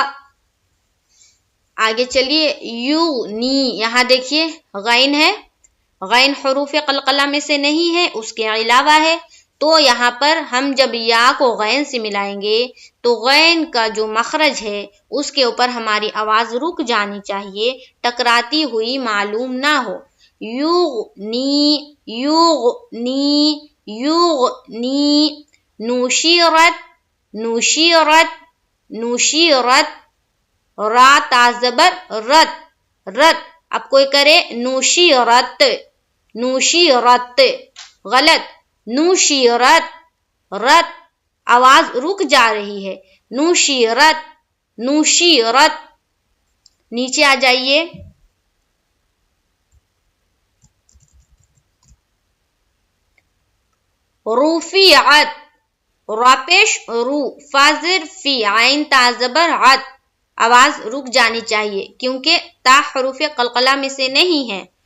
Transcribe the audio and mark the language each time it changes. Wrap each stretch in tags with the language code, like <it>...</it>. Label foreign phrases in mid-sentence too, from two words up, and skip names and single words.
<ur>آگے چلیے، یونی، یہاں دیکھیے غین ہے، غین حروف قلقلہ میں سے نہیں ہے، اس کے علاوہ ہے، تو یہاں پر ہم جب یا کو غین سے ملائیں گے تو غین کا جو مخرج ہے اس کے اوپر ہماری آواز رک جانی چاہیے، ٹکراتی ہوئی معلوم نہ ہو۔ یغنی، یغنی، یغنی، نوشیرت، نوشیرت، نوشیرت، را تا زبر رت، رت، اب کوئی کرے نوشیرت، نوشیرت، غلط، نوشیرت، رت، آواز رک جا رہی ہے، نوشیرت، نوشیرت۔ نیچے آ جائیے، رفیعت، را پیش رو، فازر فی، عین تا زبر عت، آواز رک جانی چاہیے کیونکہ تا حروف قلقلہ میں سے نہیں ہے۔</ur>